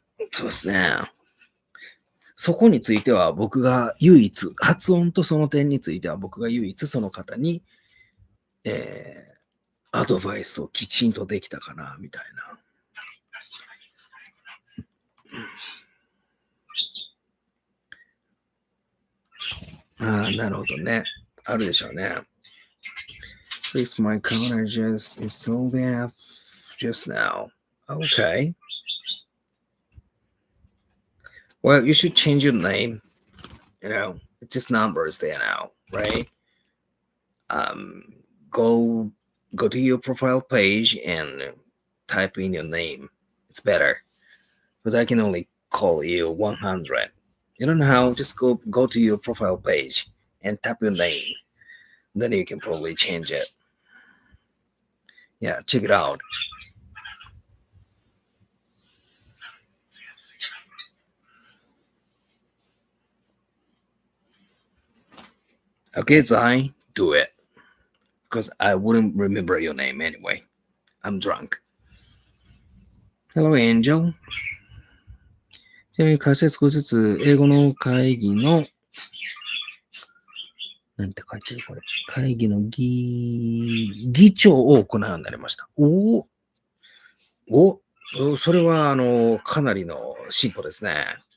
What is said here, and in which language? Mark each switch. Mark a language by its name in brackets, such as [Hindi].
[Japanese] そうですね。そこについては僕が唯一、発音とその点については僕が唯一その方に、アドバイスをきちんとできたかな、みたいな。なるほどね。あるでしょうね。 [English] Please, my counter just installed the app just now. Okay. Well, you should change your name. It's just numbers there now, right? Go to your profile page and type in your name. It's better because I can only call you 100. You don't know how? Just go to your profile page and type your name. Then you can probably change it. Yeah, check it out. Okay, Zai, do it. Because I wouldn't remember your name anyway. I'm drunk. Hello, Angel. [Japanese] ちなみに会社で少しずつ英語の会議のなんて書いてるこれ。会議の議長を行うようになりました。それはかなりの進歩ですね。